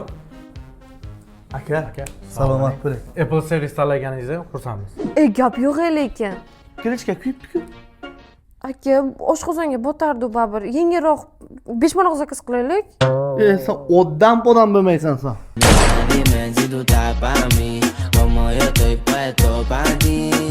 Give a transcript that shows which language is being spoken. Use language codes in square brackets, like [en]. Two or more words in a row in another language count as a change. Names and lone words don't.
[uz] Aka, salomat bo'ling. Apple servis tanlaganingizda xursandmiz. Gap yo'q lekin. Kirishga kuyibdi-ku. Aka, oshqozonga botardi baribir. Yengilroq 5 ming zakaz qilaylik. Sen odam bo'lmaysan sen. [es] Dime si tú estás para mí, como yo estoy puesto para ti.